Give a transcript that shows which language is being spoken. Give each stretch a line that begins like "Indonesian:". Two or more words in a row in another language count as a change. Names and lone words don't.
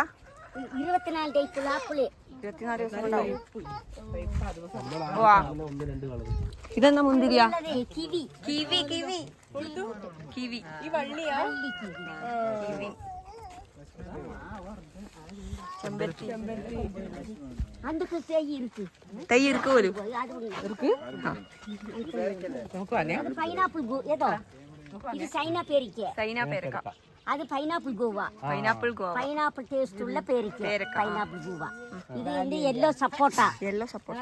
Malayalam: 24 ടൈപ്പുള്ള ആപ്പിള്. 24 ദിവസം ഉണ്ടാവും. ഇതെന്താ മുന്തിരിയാ? കിവി. കിവി, കിവി, കിവി. ഈ വള്ളിയാ? കിവി. ചെമ്പരത്തി.
Tamil: அதுக்கு தேய் இருக்கு.
Malayalam: തൈ ഇருக்கு പോലും. പൈനാപ്പിൾ ഏതോ? ഇത് ചൈന പേരിക്ക. ചൈന പേരക്ക. അത്
English: pineapple guava. pineapple guava. pineapple taste
Malayalam: ഉള്ള പേരിക്ക.
English: pineapple guava.
Malayalam: ഇത് வந்து യെല്ലോ സപ്പോട്ട. യെല്ലോ സപ്പോട്ട.